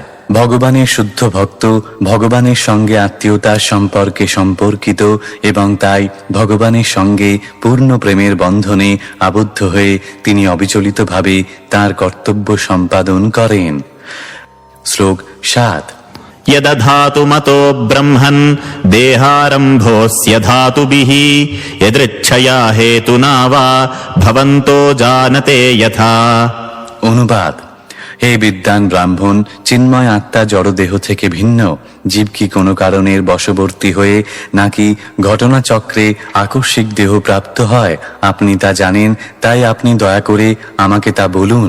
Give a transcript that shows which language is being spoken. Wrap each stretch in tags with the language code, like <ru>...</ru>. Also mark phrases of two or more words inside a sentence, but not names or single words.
<bn>ভগবানের শুদ্ধ ভক্ত ভগবানের সঙ্গে আত্মীয়তার সম্পর্কে সম্পর্কিত এবং তাই ভগবানের সঙ্গে পূর্ণ প্রেমের বন্ধনে আবদ্ধ হয়ে তিনি অবিচলিতভাবে তাঁর কর্তব্য সম্পাদন করেন। শ্লোক 7।</bn> <sa>यदधातु मतो ब्रह्मन् देहारम्भोऽस्य धातुभिः यदृच्छया हेतुना वा भवन्तो जानते यथा।</sa> <bn>অনুবাদ: হে বিদ্বান ব্রাহ্মণ, চিন্ময় আত্মা জড়দেহ থেকে ভিন্ন। জীব কি কোনো কারণের বশবর্তী হয়ে নাকি ঘটনাচক্রে আকস্মিক দেহ প্রাপ্ত হয়? আপনি তা জানেন, তাই আপনি দয়া করে আমাকে তা বলুন।</bn>